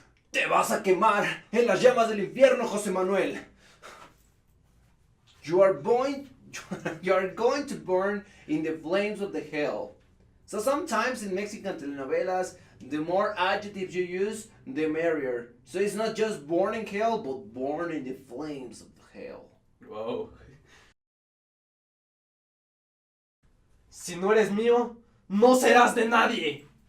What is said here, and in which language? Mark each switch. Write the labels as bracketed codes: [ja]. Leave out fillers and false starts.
[es] Te vas a quemar en las llamas del infierno, José Manuel. [en] You are going to burn in the flames of the hell. So sometimes in Mexican telenovelas, the more adjectives you use, the merrier. So it's not just born in hell, but born in the flames of the hell. Wow. [es] Si no eres mío, no serás de nadie.